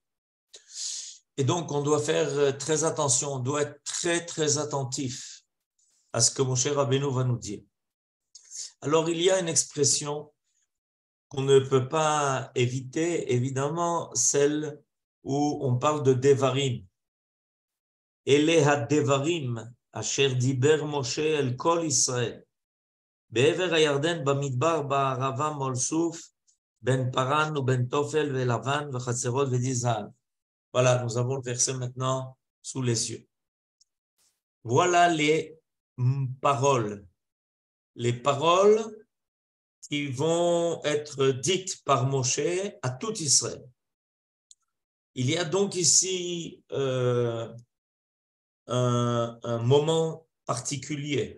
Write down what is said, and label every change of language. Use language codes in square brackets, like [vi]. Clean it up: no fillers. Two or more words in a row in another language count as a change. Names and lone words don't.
[fr] Et donc, on doit faire très attention, on doit être très, très attentif à ce que Moshe Rabbeinu va nous dire. Alors, il y a une expression qu'on ne peut pas éviter, évidemment, celle où on parle de Devarim. [he] אלה הדברים אשר דבר משה אל כל ישראל. בעבר הירדן במדבר בערבה מול סוף בין פרן ובין תופל ולבן וחצרות ודי זהב. [fr] Voilà, nous avons le verset maintenant sous les yeux. Voilà les paroles qui vont être dites par Moshe à tout Israël. Il y a donc ici un moment particulier.